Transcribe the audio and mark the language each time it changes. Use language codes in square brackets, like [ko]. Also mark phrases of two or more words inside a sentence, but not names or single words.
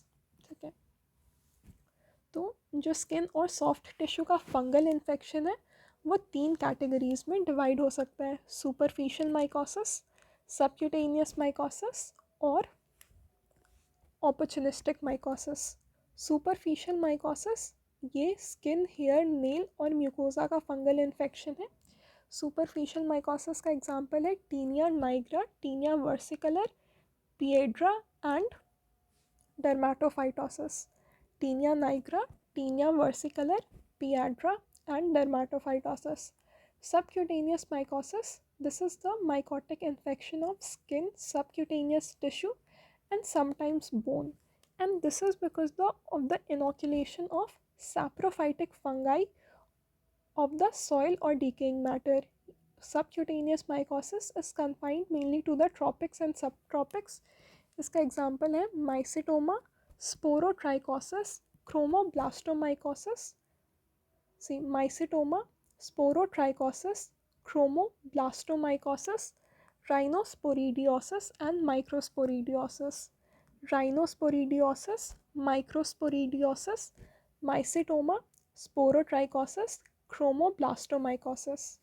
[hi] ठीक है, तो जो स्किन और [en] soft tissue [hi] का [en] fungal infection [hi] है वो तीन कैटेगरीज में डिवाइड हो सकता है: [en] superficial mycosis, subcutaneous mycosis [hi] और [en] opportunistic mycosis. superficial mycosis [hi] ये [en] skin, hair, nail [hi] और म्यूकोसा का [en] fungal infection [hi] है. [en] superficial mycosis [hi] का एग्जांपल है [en] tinea nigra, tinea versicolor, piedra and dermatophytosis. tinea nigra, tinea versicolor, piedra and dermatophytosis. Subcutaneous mycosis: this is the mycotic infection of skin, subcutaneous tissue, and sometimes bone, and this is because of the inoculation of saprophytic fungi of the soil or decaying matter. Subcutaneous mycosis is confined mainly to the tropics and subtropics. [hi] इसका एग्जाम्पल है [en] mycetoma, sporotrichosis, chromoblastomycosis. See, mycetoma, sporotrichosis, chromoblastomycosis, rhinosporidiosis, and microsporidiosis. Rhinosporidiosis, microsporidiosis, mycetoma, sporotrichosis, chromoblastomycosis.